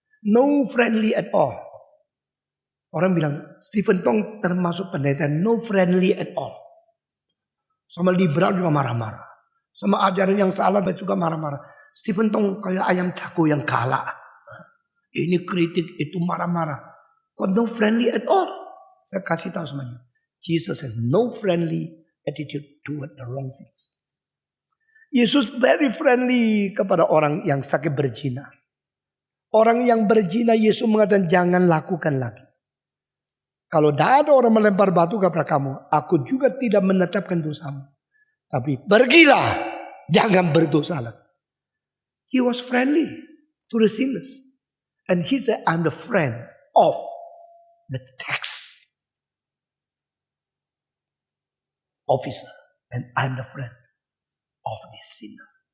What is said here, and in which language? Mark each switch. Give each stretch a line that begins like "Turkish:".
English: No friendly at all.
Indonesian: Orang bilang Stephen Tong termasuk pendeta
English: no friendly at all.
Indonesian: Sama liberal juga marah-marah. Sama ajaran yang salah dan juga marah-marah. Stephen Tong kayak ayam jago yang galak. Ini kritik, itu marah-marah.
English: God no friendly at all.
Indonesian: Saya kasih tahu semuanya.
English: Jesus has no friendly attitude toward the wrong things.
Indonesian: Yesus
English: very friendly
Indonesian: kepada orang yang sakit berzina. Orang yang berzina, Yesus mengatakan jangan lakukan lagi. Kalau tidak ada orang melempar batu kepada kamu, aku juga tidak menetapkan dosamu. Tapi pergilah, jangan berdosa lagi.
English: He was friendly to the sinners. And he said, I'm the friend of the tax officer. And I'm the friend of the sinner.